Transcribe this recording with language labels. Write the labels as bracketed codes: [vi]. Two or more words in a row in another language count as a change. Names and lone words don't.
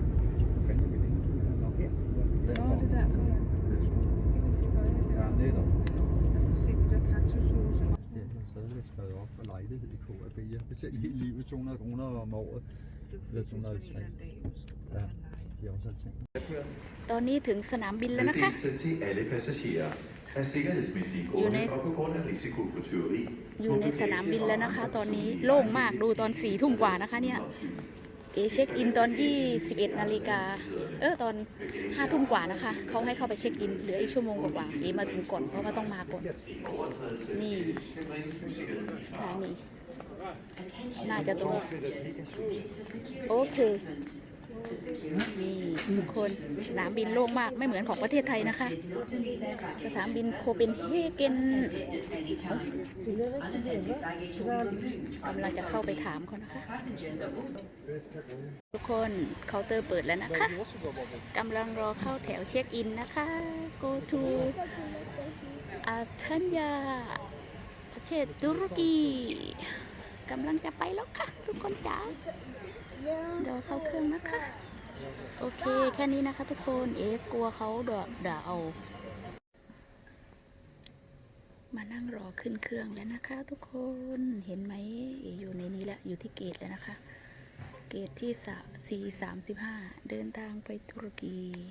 [da] Hvad fanden er vi henne? Nå, her. Nå, det er derfor, ja. Skal vi til højre her? Ja, netop. Jeg kan se de der kaktushuse. Det er stadigvæk skrevet op for lejlighed i KAB. Jeg betaler hele livet 200 kroner om året. Det er 250. Ja, de har også tænkt. [th] ตอนนี้ถึงสนามบินแล้วนะคะ [da] til alle passagerer. Af sikkerhedsmæssige grunde og på grund af risiko for tyveri. [th] อยู่ในสนามบินแล้วนะคะ ตอนนี้โล่งมากดูตอน4 ทุ่มกว่านะคะเนี่ยเช็คอินตอน21 นาฬิกาตอน5 ทุ่มกว่านะคะเขาให้เข้าไปเช็คอินเหลืออีกชั่วโมงกว่ามาถึงก่อนเพราะว่าต้องมาก่อนนี่สถานีน่าจะตรงโอเคนี่ทุกคนสนามบินโล่งมากไม่เหมือนของประเทศไทยนะคะสนามบินโคเปนเฮเกน กำลังจะเข้าไปถามเขานะคะทุกคนเคาน์เตอร์เปิดแล้วนะคะกำลังรอเข้าแถวเช็คอินนะคะ [en] go to [th] อันทัญญาประเทศตุรกีกำลังจะไปแล้วค่ะทุกคนจ๋าเดี๋ยวเข้าเครื่องนะคะโอเคแค่นี้นะคะทุกคนกลัวเขาด่าเอา มานั่งรอขึ้นเครื่องแล้วนะคะทุกคนเห็นไหมอยู่ในนี้แหละอยู่ที่เกตแล้วนะคะเกตที่435เดินทางไปตุรกี